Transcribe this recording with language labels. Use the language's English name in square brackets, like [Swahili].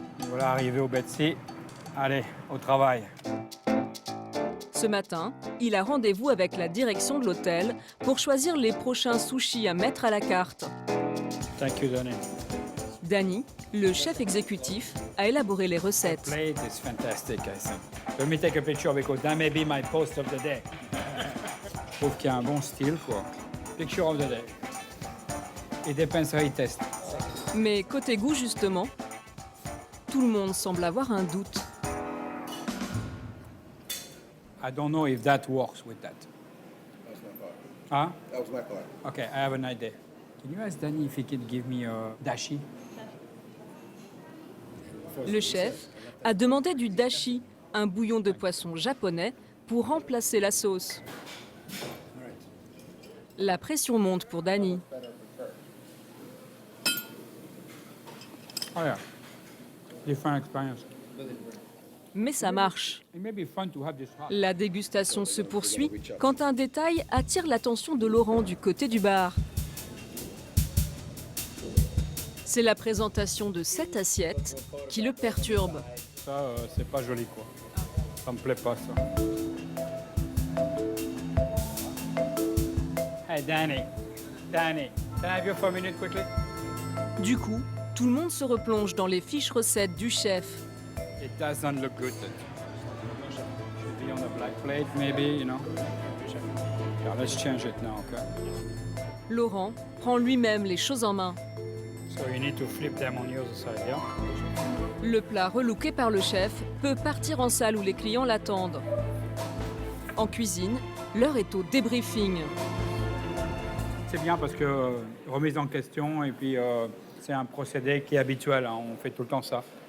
[French] Voilà, arrivé au Betsy. Allez, au travail. Ce matin, il a rendez-vous avec la direction de l'hôtel pour choisir les prochains sushis à mettre à la carte. [English] Thank you, Danny. [French] Danny, le chef exécutif, a élaboré les recettes. [English] Plate is fantastic, I think. Let me take a picture because that may be my post of the day. [French] Je trouve qu'il y a un bon style, quoi. [English] Picture of the day. It depends how you test. [French] Mais côté goût, justement, tout le monde semble avoir un doute. [English] I don't know if that works with that. That was my part. Huh? That was my part. Okay, I have an idea. Can you ask Danny if he can give me a dashi? [French] Le chef a demandé du dashi, un bouillon de poisson japonais, pour remplacer la sauce. La pression monte pour Danny. [English] Oh yeah. Different experience. [French] Mais ça marche. [English] It may be fun to have this hot. [French] La dégustation se poursuit quand un détail attire l'attention de Laurent du côté du bar. C'est la présentation de cette assiette qui le perturbe. Ça, c'est pas joli, quoi. Ça me plaît pas, ça. [English] Hey, Danny, can I have you for a minute quickly? [French] Du coup, tout le monde se replonge dans les fiches recettes du chef. [English] It doesn't look good. Should be on a black plate, maybe, you know. Yeah, let's change it now, okay? [French] Laurent prend lui-même les choses en main. [English] So you need to flip them on the other side, yeah? [French] Le plat relooké par le chef peut partir en salle où les clients l'attendent. En cuisine, l'heure est au débriefing. C'est bien parce que remise en question et puis c'est un procédé qui est habituel, hein, on fait tout le temps ça.